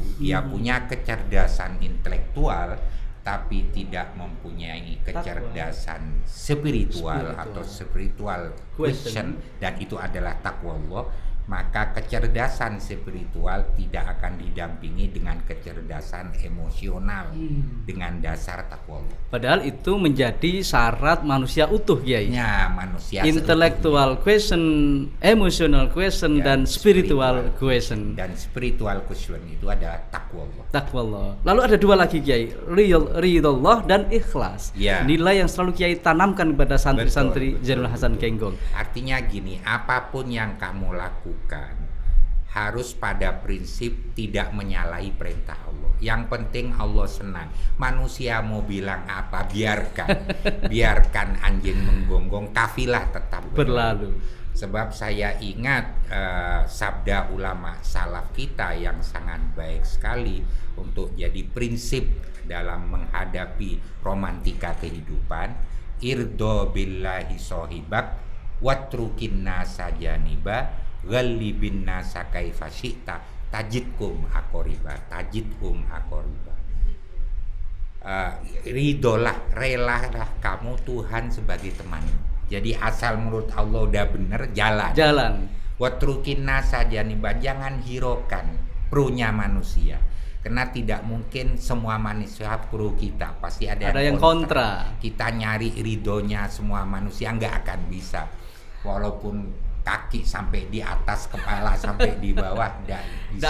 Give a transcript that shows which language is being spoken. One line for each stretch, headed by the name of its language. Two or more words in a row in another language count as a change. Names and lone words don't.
Indonesian: Dia punya kecerdasan intelektual tapi tidak mempunyai kecerdasan spiritual atau
English: spiritual question,
Indonesian: dan itu adalah taqwallah. Maka kecerdasan spiritual tidak akan didampingi dengan kecerdasan emosional dengan dasar takwa. Padahal itu menjadi syarat manusia utuh, Kiai. Ya, manusia
English: intellectual question, emotional question, dan spiritual question.
Indonesian: Dan
English: spiritual question
Indonesian: itu adalah takwa. Takwa. Lalu ada 2 lagi, Kiai, ridhollah dan ikhlas. Ya. Nilai yang selalu Kiai tanamkan kepada santri-santri Zainul Hasan Genggong. Artinya gini, apapun yang kamu lakukan harus pada prinsip tidak menyalahi perintah Allah. Yang penting Allah senang. Manusia mau bilang apa, biarkan anjing menggonggong, kafilah tetap berlalu. Sebab saya ingat sabda ulama salaf kita yang sangat baik sekali untuk jadi prinsip dalam menghadapi romantika kehidupan.
Arabic: ارض بالله صاحبك واترك الناس جانبا قلب الناس كيف شئت تجدهم عقاربا.
Indonesian: Ridolah, relalah kamu Tuhan sebagai teman. Jadi asal menurut Allah udah bener, jalan.
Arabic: واترك الناس جانبا,
Indonesian: jangan hiraukan prunya manusia. Karena tidak mungkin semua manusia pro kita, pasti ada yang kontra. Kita nyari ridhonya semua manusia nggak akan bisa. Walaupun kaki sampai di atas, kepala sampai di bawah, tidak